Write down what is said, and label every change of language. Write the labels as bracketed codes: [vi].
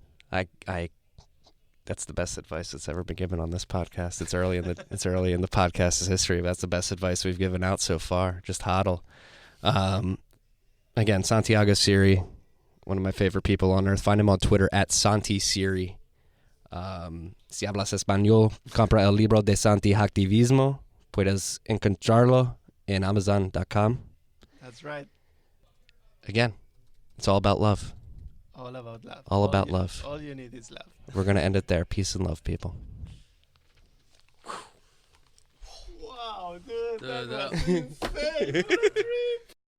[en] That's the best advice that's ever been given on this podcast. It's early in the podcast's history, but that's the best advice we've given out so far. Just hodl. Again, Santiago Siri, one of my favorite people on earth. Find him on Twitter at Santi Siri. [es] Si hablas español, compra el libro de Santi Hacktivismo. Puedes encontrarlo en Amazon.com. [en] That's right. Again, it's all about love. All about love. All about love. All you need is love. We're going to end it there. Peace and love, people. Wow, dude. That was insane. What a trip.